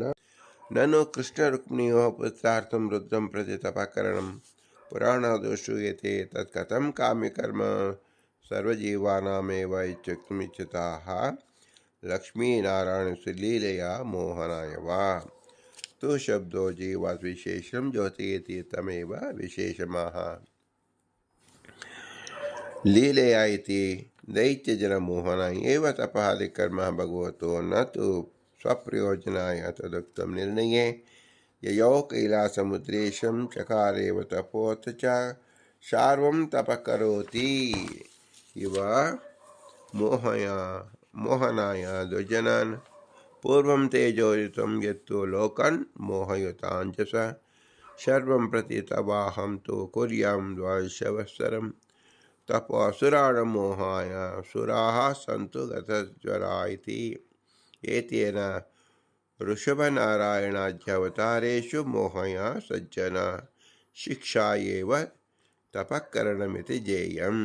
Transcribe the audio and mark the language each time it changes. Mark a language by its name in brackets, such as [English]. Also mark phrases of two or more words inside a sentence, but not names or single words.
[Sanskrit] ನಾನು ಕೃಷ್ಣ ರುಕ್ಮಿಣಿಯೋ ಪುತ್ರಾರ್ಥಂ ವೃದ್ಧಂ ಪ್ರತಿ ತಪಕರಣಂ ಪುರಾಣಾದೋ ಶ್ರೂಯತೆ ತತ್ ಕಥಂ ಕಾಮ್ಯಕರ್ಮ ಸರ್ವಜೀವಾನಾಮೇವ ಇತ್ಯುಕ್ತಮಿಚ್ಛತಾಃ ಲಕ್ಷ್ಮೀನಾರಾಯಣಸ್ಯ ಲೀಲೆಯ ಮೋಹನಾಯ ವಾ ತು ಶಬ್ದೋ ಜೀವಾತ್ ವಿಶೇಷಂ ಜ್ಯೋತಯತಿ ತಮೇವ ವಿಶೇಷಮಃ ಲೀಲೆಯ ಇತಿ ದೈತ್ಯಜನಮೋಹನಾಯ ಏವ ತಪಃ ಕರ್ಮ ಭಗವತೋ ನ ತು ಸ್ವಪ್ರಯೋಜನಾಯ ತದುಕ್ತಂ ನಿರ್ಣಯೇ ಯಯೌ ಕೈಲಾಸಮುದ್ರೇಶಂ ಚಕಾರೇವ ತಪೋಥ ಚ ಶಾರ್ವಂ ತಪಕರೋತಿ ಇವ ಮೋಹನಾಯ ದುರ್ಜನಾನ್ ಪೂರ್ವಂ ತೇಜೋಯುತಂ ಯತ್ತು ಲೋಕನ್ ಮೋಹಯುತಾಂಜಸ ಶರ್ವಂ ಪ್ರತಿ ತವಾಹಂ ತು ಕುರ್ಯಾಂ ದ್ವಾದಶವತ್ಸರಂ ತಪೋ ಅಸುರಾಣಂ ಮೋಹಾಯ ಸುರಾಃ ಸಂತು ಗತಜ್ವರಾ ಇತಿ ಏತೇನ ಋಷಭನಾರಾಯಣಾಧ್ಯವತಾರೇಷು ಮೋಹಯ ಸಜ್ಜನ ಶಿಕ್ಷಾಯೇವ ತಪಃಕರಣಮಿತಿ ಜೇಯಂ.